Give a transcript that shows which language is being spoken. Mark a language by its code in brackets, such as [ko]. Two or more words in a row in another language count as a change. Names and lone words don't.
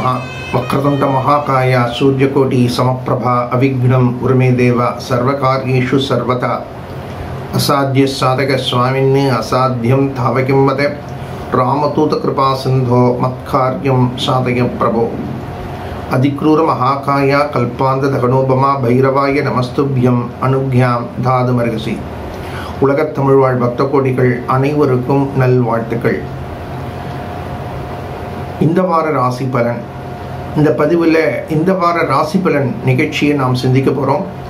[sa] वक्रतुंड महाकाय सूर्यकोटि समप्रभा अविघ्नं कुरु मे देव सर्वकार्येषु सर्वदा। असाध्य साधक स्वामिन्ने असाध्यं तावकिं वद। रामदूत कृपा सिंधो मत्कार्यं साधय प्रभो। अधिक्रूर महाकाय कल्पांत दगनोपमा भैरवाय नमस्तुभ्यं अनुज्ञां दातुमर्हसि. [ta] உலகத் தமிழ் வாழ் பக்த கோடிகள் அனைவருக்கும் நல்வாழ்த்துக்கள். இந்த வார ராசி பலன், இந்த பதிவில் இந்த வார ராசி பலன் நிகழ்ச்சியை நாம் சிந்திக்க போகிறோம்.